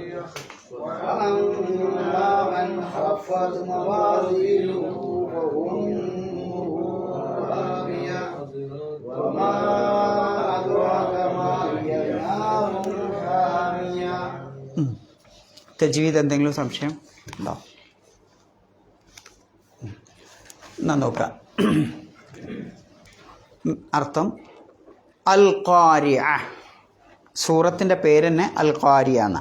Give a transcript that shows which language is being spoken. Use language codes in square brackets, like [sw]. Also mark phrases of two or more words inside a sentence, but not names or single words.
[ar] وأما من خفت موازينه فأمه هاوية وما أدراك ما هي نار حامية. [ml] തജ്വീദ് എന്തെങ്കിലും സംശയം ഉണ്ടോ? എന്നാ നോക്കാം. അർത്ഥം അൽ ഖാരിഅ. സൂറത്തിൻ്റെ പേര് തന്നെ അൽ ഖാരിഅ എന്നാണ്.